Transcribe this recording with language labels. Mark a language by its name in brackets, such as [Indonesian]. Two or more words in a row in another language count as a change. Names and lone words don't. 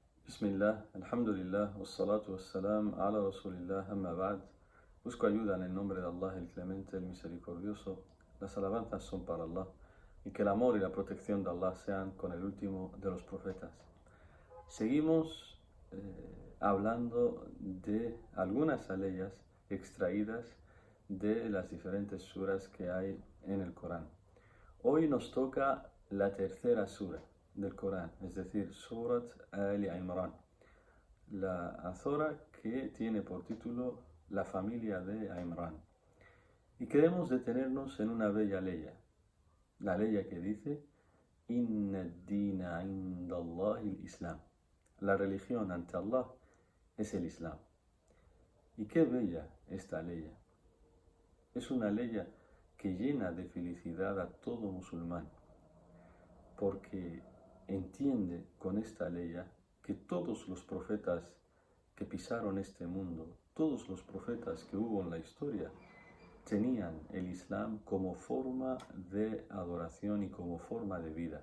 [Arabic] بسم الله، الحمد لله، والصلاة والسلام، على رسول الله، أما بعد. [Spanish] Busco ayuda en el nombre de Allah, el clemente, el misericordioso. Las alabanzas son para Allah, y que el amor y la protección de Allah sean con el último de los profetas. Seguimos hablando de algunas aleyas extraídas de las diferentes suras que hay en el Corán. Hoy nos toca la tercera sura del Corán, es decir, Surat Ali Imran, la sura que tiene por título La familia de Imran. Y queremos detenernos en una bella leya, la leya que dice [Arabic] إن الدين عند الله الإسلام. [Spanish] La religión ante Allah es el Islam. Y qué bella esta leya. Es una leya que llena de felicidad a todo musulmán, porque entiende con esta leya que todos los profetas que pisaron este mundo, todos los profetas que hubo en la historia, tenían el Islam como forma de adoración y como forma de vida.